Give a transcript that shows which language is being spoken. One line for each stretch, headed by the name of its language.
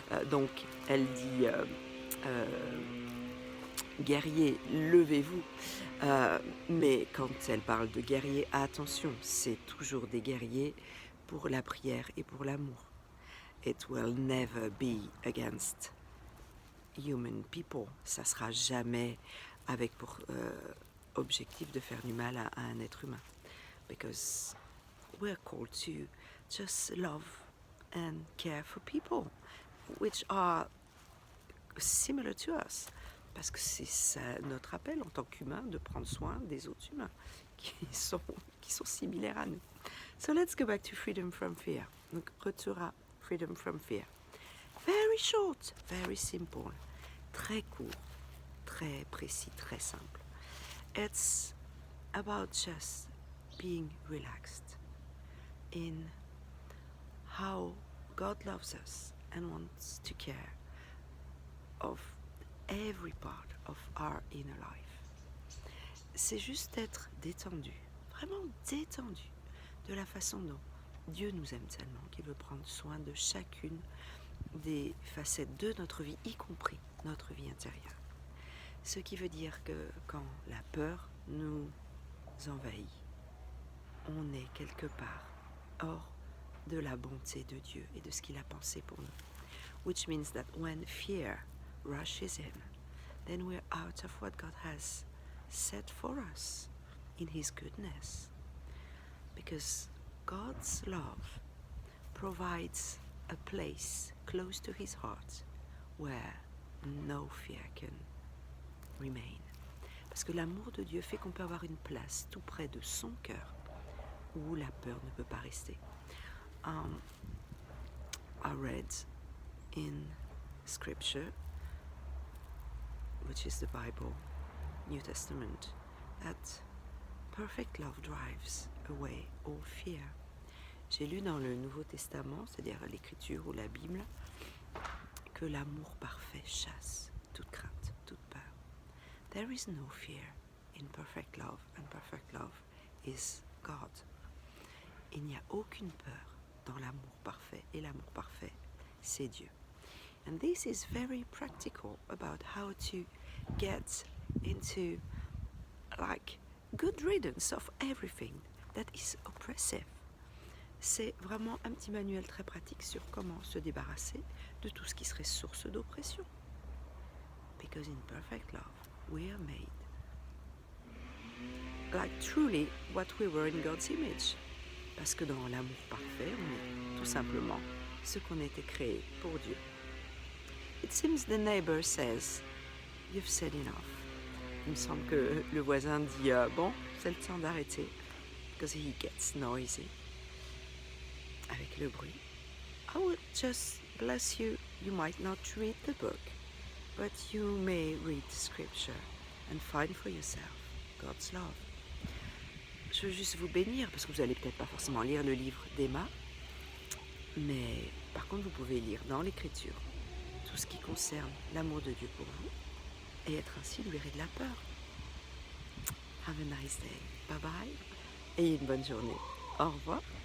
French: Donc elle dit guerrier, levez-vous. Mais quand elle parle de guerrier, attention, c'est toujours des guerriers pour la prière et pour l'amour.
English: It will never be against human people.
French: Ça sera jamais avec pour objectif de faire du mal à un être humain.
English: Because we're called to just love and care for people, which are similar to us.
French: Parce que c'est ça, notre appel en tant qu'humain de prendre soin des autres humains qui sont similaires à nous.
English: So let's go back to Freedom from Fear.
French: Donc retour à Freedom from Fear.
English: Very short, very simple.
French: Très court, très précis, très simple.
English: It's about just being relaxed in how God loves us and wants to care of every part of our inner life.
French: C'est juste être détendu, vraiment détendu, de la façon dont Dieu nous aime tellement qu'il veut prendre soin de chacune des facettes de notre vie, y compris notre vie intérieure. Ce qui veut dire que quand la peur nous envahit. On est quelque part hors de la bonté de Dieu et de ce qu'il a pensé pour nous.
English: Which means that when fear rushes in, then we're out of what God has set for us in His goodness. Because God's love provides a place close to His heart where no fear can remain.
French: Parce que l'amour de Dieu fait qu'on peut avoir une place tout près de son cœur où la peur ne peut pas rester.
English: I read in Scripture, which is the Bible, New Testament, that perfect love drives away all fear.
French: J'ai lu dans le Nouveau Testament, c'est-à-dire l'Écriture ou la Bible, que l'amour parfait chasse toute crainte, toute peur.
English: There is no fear in perfect love, and perfect love is God.
French: Il n'y a aucune peur dans l'amour parfait, et l'amour parfait, c'est Dieu.
English: And this is very practical about how to get into like good riddance of everything that is oppressive.
French: C'est vraiment un petit manuel très pratique sur comment se débarrasser de tout ce qui serait source d'oppression.
English: Because in perfect love, we are made like truly what we were in God's image.
French: Parce que dans l'amour parfait, on est tout simplement ce qu'on était créé pour Dieu.
English: It seems the neighbor says, "You've said enough."
French: Il me semble que le voisin dit bon, c'est le temps d'arrêter,
English: because he gets noisy.
French: Avec le bruit.
English: I would just bless you. You might not read the book, but you may read Scripture and find for yourself God's love.
French: Je veux juste vous bénir, parce que vous n'allez peut-être pas forcément lire le livre d'Emma, mais par contre vous pouvez lire dans l'Écriture tout ce qui concerne l'amour de Dieu pour vous et être ainsi libéré de la peur.
English: Have a nice day. Bye bye.
French: Et une bonne journée. Au revoir.